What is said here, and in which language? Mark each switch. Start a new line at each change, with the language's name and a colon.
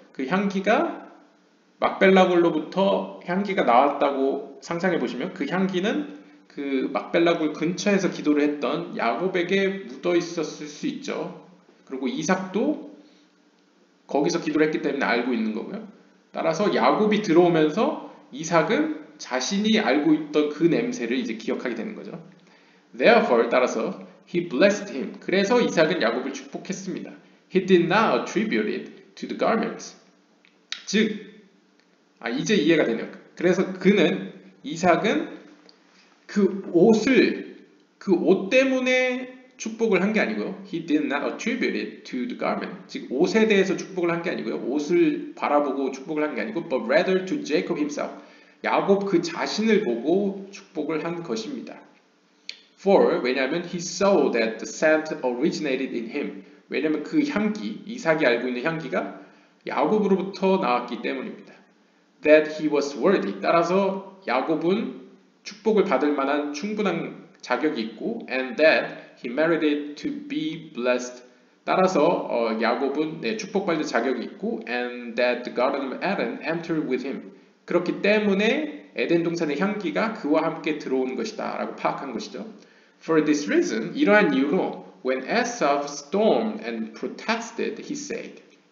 Korean: 그 향기가 막벨라 굴로부터 향기가 나왔다고 상상해 보시면 그 향기는 그 막벨라 굴 근처에서 기도를 했던 야곱에게 묻어 있었을 수 있죠. 그리고 이삭도 거기서 기도를 했기 때문에 알고 있는 거고요. 따라서 야곱이 들어오면서 이삭은 자신이 알고 있던 그 냄새를 이제 기억하게 되는 거죠.
English: Therefore,
Korean: 따라서
English: he blessed him.
Korean: 그래서 이삭은 야곱을 축복했습니다.
English: He did not attribute it to the garments.
Korean: 즉, 이제 이해가 되네요. 그래서 이삭은 그 옷 때문에 축복을 한 게 아니고요.
English: He did not attribute it to the garment.
Korean: 즉 옷에 대해서 축복을 한 게 아니고요. 옷을 바라보고 축복을 한 게 아니고
English: but rather to Jacob himself.
Korean: 야곱 그 자신을 보고 축복을 한 것입니다.
English: For
Korean: 왜냐하면
English: he saw that the scent originated in him.
Korean: 왜냐하면 그 향기, 이삭이 알고 있는 향기가 야곱으로부터 나왔기 때문입니다.
English: That he was worthy.
Korean: 따라서 야곱은 축복을 받을 만한 충분한 자격이 있고
English: and that he merited to be blessed.
Korean: 따라서 야곱은 축복받을 자격이 있고
English: and that the garden of Eden entered with him.
Korean: 그렇기 때문에 에덴 동산의 향기가 그와 함께 들어온 것이다 라고 파악한 것이죠.
English: For this reason,
Korean: 이러한 이유로
English: when Esau stormed and protested, he said.